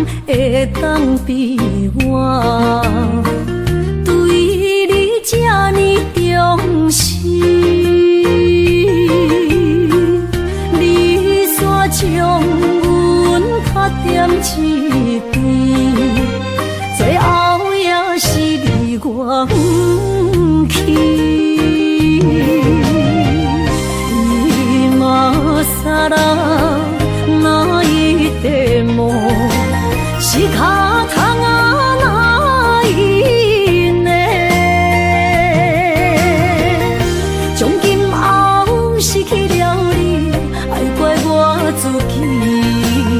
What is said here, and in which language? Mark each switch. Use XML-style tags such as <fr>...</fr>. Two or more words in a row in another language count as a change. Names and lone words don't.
<nan>会当比我对你这呢重视？你煞将阮较点一边，最后也是离我不去。</nan> <ja>今さら泣いても仕方がないね。</ja> <nan>从今后失去了你，爱怪我自己。</nan>